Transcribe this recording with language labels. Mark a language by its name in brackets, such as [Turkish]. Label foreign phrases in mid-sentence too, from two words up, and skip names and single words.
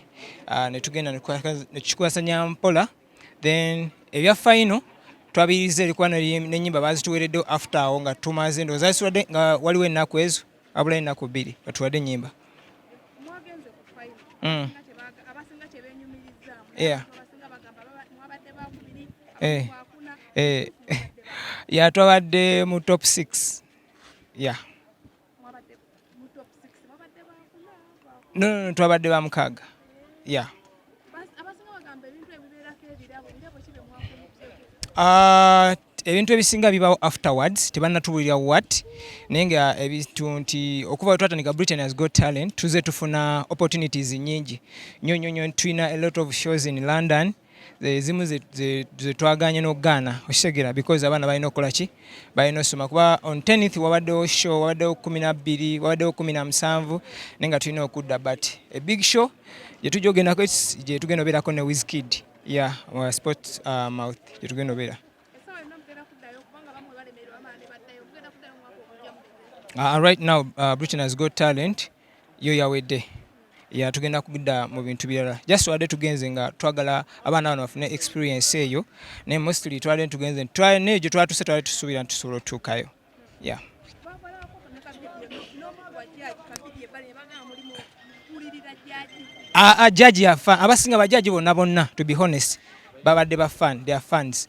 [Ganda] Ne tugenda ne tukikwasanya mpola, then ebya final twabiyiriza erikuba n'ennyimba baazituweereddewo after awo nga tumaze ndowooza zituwadde nga waliwo ennaku ezo wabulayo ennaku 2 batuwadde ennyimba. Twabadde mu top 6. No, twabadde ba mukaaga. Ebintu ebisinga bibawo afterwards, tebannatubuulira what, naye nga ebintu nti okuva we twatandika Britain Has Got Talent tuze tufuna opportunities nyingi nnyo. [English] Tulina a lot of shows in London, [Ganda] zimu ze twaganye n'okugaana okitegeera because abaana balina okukola ki, balina osoma kuba on 10th wabaddewo show, wabaddewo 12, wabaddewo 17 naye nga tulina okudda, [English] but a big show [Ganda] gye tujja ogendako gye tugenda obeerako ne Wizkid sport mouth gye tugenda obeera. [English] Right now [Ganda] Britain Has Got Talent yo yawedde. Tugenda kugenda mu bintu birala. Just wadde tugenze nga twagala abaana bano bafune experience eyo, naye mostly twadde tugenze n'egyo twatuse twali tusuubira nti tusobola otutuukayo. Jaji abasinga bajaji bonna [English] to be honest [Ganda] babadde ba fan, [English] they are fans.